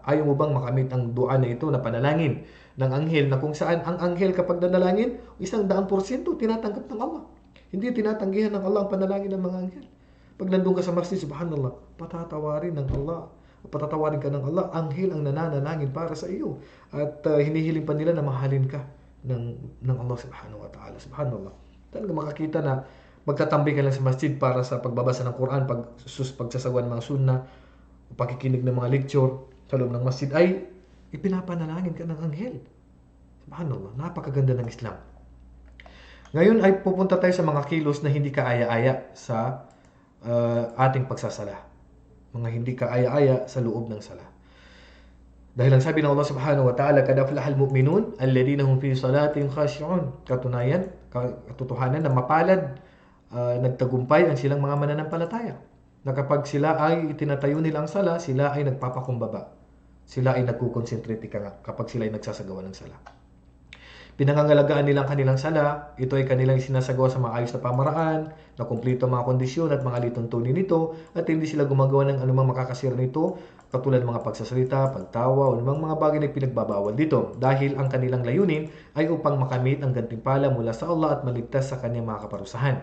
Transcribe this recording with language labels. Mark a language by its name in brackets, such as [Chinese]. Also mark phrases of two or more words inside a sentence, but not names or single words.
[Filipino] Ayaw mo bang makamit ang dua na ito na panalangin ng anghel, na kung saan ang anghel kapag nanalangin, 100% tinatanggap ng Allah. Hindi tinatanggihan ng Allah ang panalangin ng mga anghel. Pag nandun ka sa masjid, subhanallah, patatawarin ka ng Allah, anghel ang nananalangin para sa iyo. At hinihiling pa nila na mahalin ka ng Allah [Arabic] سبحانه وتعالى. [Filipino] Subhanallah. Talaga makakita na magtatambay ka lang sa masjid para sa pagbabasa ng Quran, pagsasagawa ng mga sunnah, pakikinig ng mga lecture sa loob ng masjid, ay ipinapanalangin ka ng anghel. Subhanallah. Napakaganda ng Islam. Ngayon ay pupunta tayo sa mga kilos na hindi kaaya-aya sa ating pagsasala. Mga hindi kaaya-aya sa loob ng sala. Dahil ang sabi ng Allah [Arabic] سبحانه وتعالى, "قد أفلح المؤمنون الذين هم في صلاتهم خاشعون." [Filipino] Katotohanan na mapalad, nagtagumpay ang silang mga mananampalataya. Na kapag sila ay itinatayo nilang sala, sila ay nagpapakumbaba. Sila ay nagkukonsentrate kapag sila ay nagsasagawa ng sala. Pinangangalagaan nilang kanilang sala, ito ay kanilang sinasagawa sa maayos na pamaraan, na kumpleto ang mga kondisyon at mga lituntunin nito, at hindi sila gumagawa ng anumang makakasira nito, katulad ng mga pagsasalita, pagtawa, o anumang mga bagay na pinagbabawal dito, dahil ang kanilang layunin ay upang makamit ang gantimpala mula sa Allah at maligtas sa kanyang mga kaparusahan.